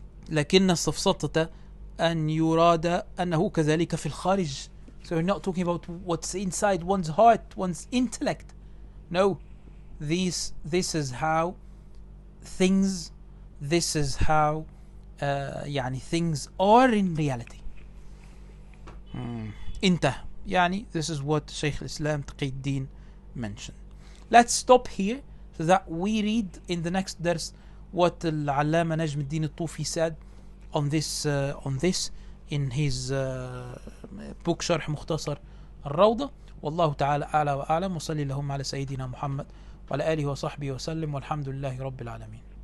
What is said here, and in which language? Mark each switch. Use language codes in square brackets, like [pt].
[ar] لكن السفسطة أن يراد أنه كذلك في الخارج. [en] So we're not talking about what's inside one's heart, one's intellect. No, this is how things, this is how يعني things are in reality. [ar] انتهى. [en] يعني this is what Shaykh al-Islam تقي الدين mentioned. Let's stop here so that we read in the next درس what العلامة نجم الدين الطوفي said on this in his book شرح مختصر الروضة. [ar] والله تعالى أعلى وأعلم، وصلي اللهم على سيدنا محمد وعلى آله وصحبه وسلم، والحمد لله رب العالمين.